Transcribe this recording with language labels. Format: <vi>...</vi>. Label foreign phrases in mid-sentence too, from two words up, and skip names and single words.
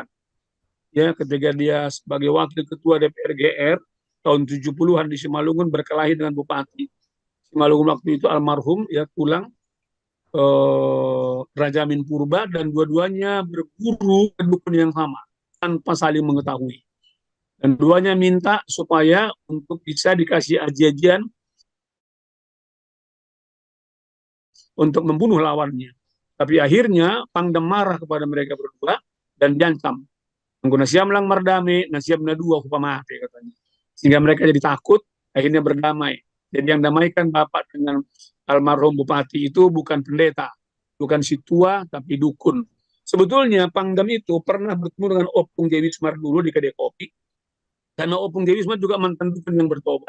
<id>Ya, ketika dia sebagai wakil ketua DPR GR tahun 70-an di Simalungun berkelahi dengan bupati Simalungun waktu itu almarhum ya tulang Raja Amin Purba, dan dua-duanya berguru ke dukun yang sama tanpa saling mengetahui. Dan duanya minta supaya untuk bisa dikasih aji-ajian untuk membunuh lawannya. Tapi akhirnya Pangdam marah kepada mereka berdua dan diancam.</id> <bts>Nasiam lang mardami, nasiam na dua kupamate katanya.</bts> <id>Sehingga mereka jadi takut, akhirnya berdamai. Jadi yang damaikan bapak dengan almarhum bupati itu bukan pendeta, bukan si tua tapi dukun. Sebetulnya Pangdam itu pernah bertemu dengan Opung Dewismar dulu di kedai kopi, karena Opung Dewismar juga mantan dukun yang bertobat.</id>